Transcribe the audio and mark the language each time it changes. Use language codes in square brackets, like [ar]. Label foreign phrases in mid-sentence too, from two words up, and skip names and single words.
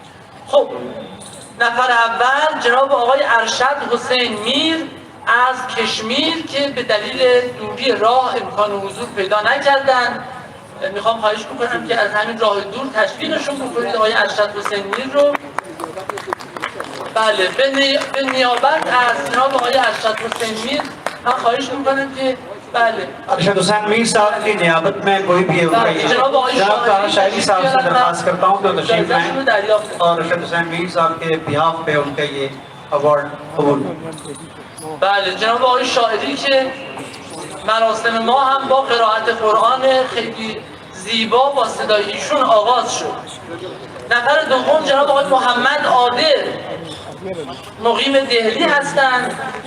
[fa] خب نفر اول جناب آقای ارشد حسین میر از کشمیر که به دلیل دوری راه امکان حضور پیدا نکردن، میخوام خواهش بکنم که از همین راه دور تشویقشون بکنید آقای ارشد حسین میر رو. بله به نیابت از جناب آقای ارشد حسین میر من خواهش میکنم که بله [ur] ارشد حسین میر صاحب کی نیابت میں کوئی بھی جناب طاہر شاعری صاحب سے درخواست کرتا ہوں کہ تشریف لائیں اور ارشد حسین میر صاحب کے بیہاف پہ ان کا یہ اوارڈ قبول. [fa] بله جناب آقای شاعری که مراسم ما هم با قرائت قرآن خیلی زیبا با صدای ایشون آغاز شد. نفر دوم جناب آقای محمد عادل مقیم دهلی هستند.